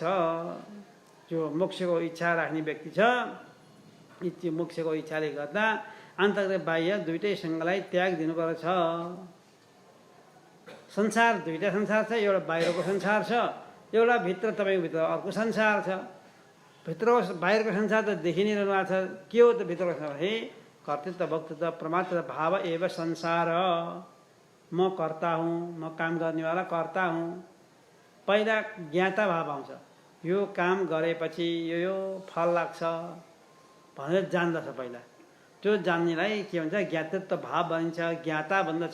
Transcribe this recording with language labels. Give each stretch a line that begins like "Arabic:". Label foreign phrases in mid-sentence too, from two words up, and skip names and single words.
Nepali: जो मोक्षको इच्छा राख्ने व्यक्ति छ, मोक्षको इच्छाले गर्दा आन्तरिक र बाह्य दुइटैसँगलाई त्याग दिनुपर्छ। संसार दुईवटा संसार छ, एउटा बाहिरको संसार छ, एउटा भित्र तपाईँको भित्र अर्को संसार छ। भित्रको बाहिरको संसार त देखि नै रहनु भएको छ। के हो त भित्रको संसार?
Sanskrit: हे कर्तृत्व भोक्तृत्व प्रमात्र भाव एव संसार।
Nepali: म कर्ता हुँ, म काम गर्नेवाला कर्ता हुँ। पहिला ज्ञाता भाव आउँछ, यो काम गरेपछि यो फल लाग्छ भनेर जान्दछ पहिला। त्यो जान्नेलाई के भन्छ, ज्ञातृत्व भाव भनिन्छ, ज्ञाता भन्दछ।